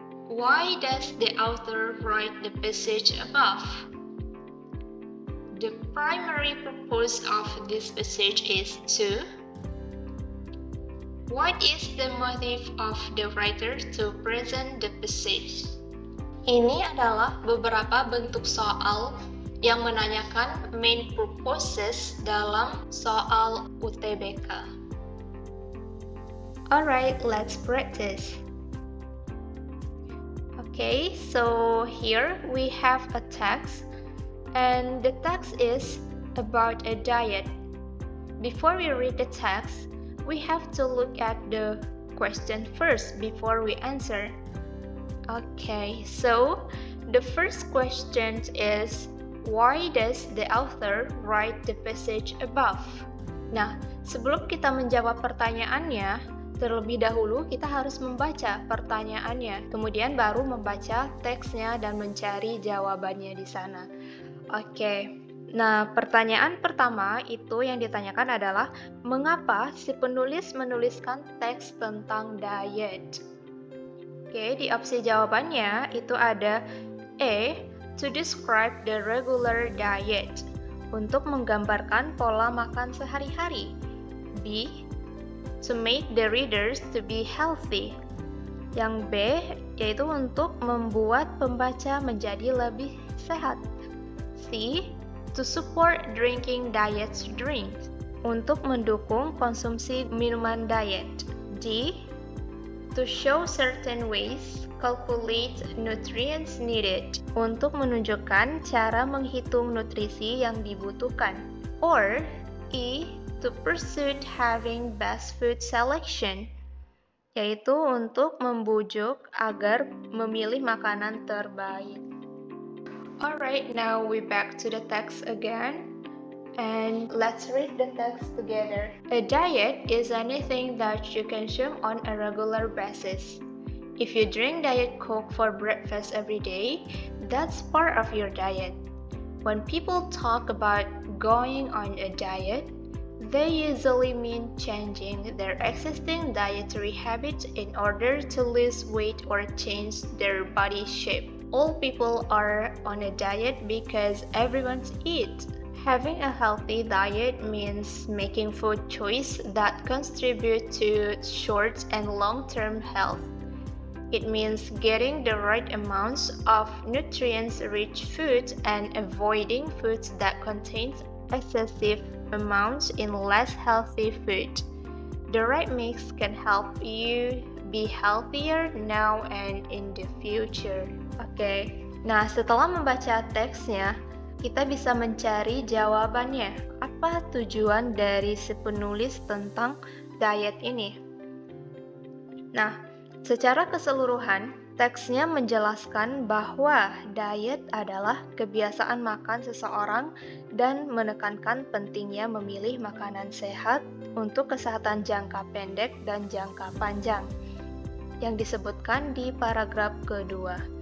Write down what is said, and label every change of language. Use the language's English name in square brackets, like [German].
[English] Why does the author write the passage above? The primary purpose of this passage is to. What is the motive of the writer to present the passage? [Indonesian] Ini adalah beberapa bentuk soal yang menanyakan main purposes dalam soal UTBK. [English] Alright, let's practice. Okay, so here we have a text, and the text is about a diet. Before we read the text, we have to look at the question first before we answer. Okay, so the first question is, why does the author write the passage above? [Indonesian] Nah, sebelum kita menjawab pertanyaannya, terlebih dahulu kita harus membaca pertanyaannya, kemudian baru membaca teksnya dan mencari jawabannya di sana. Oke. Nah, pertanyaan pertama itu yang ditanyakan adalah mengapa si penulis menuliskan teks tentang diet? Oke, di opsi jawabannya itu ada A. [English] To describe the regular diet, [Indonesian] untuk menggambarkan pola makan sehari-hari. [English] B. To make the readers to be healthy. [Indonesian] Yang B, yaitu untuk membuat pembaca menjadi lebih sehat. [English] C. To support drinking diet drinks, [Indonesian] untuk mendukung konsumsi minuman diet. [English] D. To show certain ways, calculate nutrients needed, [Indonesian] untuk menunjukkan cara menghitung nutrisi yang dibutuhkan. [English] Or E. To pursue having best food selection, [Indonesian] yaitu untuk membujuk agar memilih makanan terbaik. [English] Alright, now we back to the text again, and let's read the text together. A diet is anything that you consume on a regular basis. If you drink Diet Coke for breakfast every day, that's part of your diet. When people talk about going on a diet, they usually mean changing their existing dietary habits in order to lose weight or change their body shape. All people are on a diet because everyone eats. Having a healthy diet means making food choices that contribute to short and long-term health. It means getting the right amounts of nutrients-rich foods and avoiding foods that contain excessive amounts in less healthy food. The right mix can help you be healthier now and in the future. [Indonesian] Oke, nah setelah membaca teksnya, kita bisa mencari jawabannya. Apa tujuan dari si penulis tentang diet ini? Nah, secara keseluruhan, teksnya menjelaskan bahwa diet adalah kebiasaan makan seseorang dan menekankan pentingnya memilih makanan sehat untuk kesehatan jangka pendek dan jangka panjang yang disebutkan di paragraf kedua.